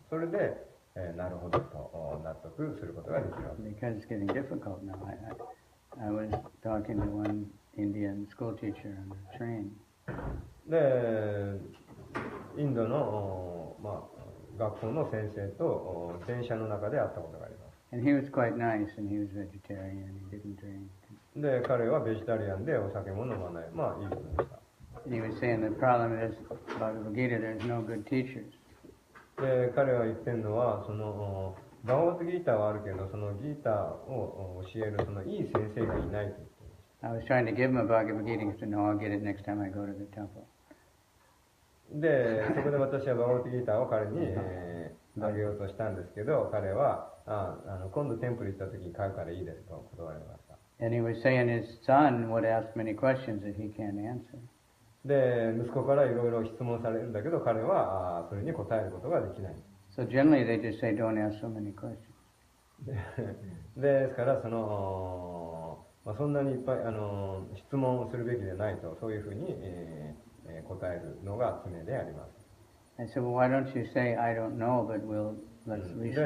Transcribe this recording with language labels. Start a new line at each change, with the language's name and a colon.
Japanese: それで、なるほどと納得することができるわけです。
English: Because it's getting difficult now. I was talking to one Indian school teacher on the train.
Japanese: で、インドの、まあ、学校の先生と電車の中で会ったことがあります。
English: And he was quite nice, and he was vegetarian. He didn't drink.
Japanese: で、彼はベジタリアンでお酒も飲まない。まあ、いい人でした。
English: He was saying the problem is, Bhagavad Gita, there's no good teachers.
Japanese: で、彼は言ってるのは、その、バガバットギーターはあるけど、そのギーターを教えるそのいい先生がいないと言っています。
English: I was trying to give him a Bhagavad Gita. He said, no, I'll get it next time I go to the temple.
Japanese: で、そこで私はバガバットギーターを彼に、あげようとしたんですけど、彼は、今度テンプル行った時に買うからいいですと断られました。
English: And he was saying his son would ask many questions that he can't answer.
Japanese: で、息子からいろいろ質問されるんだけど、彼はそれに答えることができない。
English: So generally they just say, don't ask so many questions.
Japanese: ですから、そんなにいっぱい質問するべきでないと、そういうふうに、答えるのが常であります。
English: I said, well, why don't you say, I don't know, but let's research.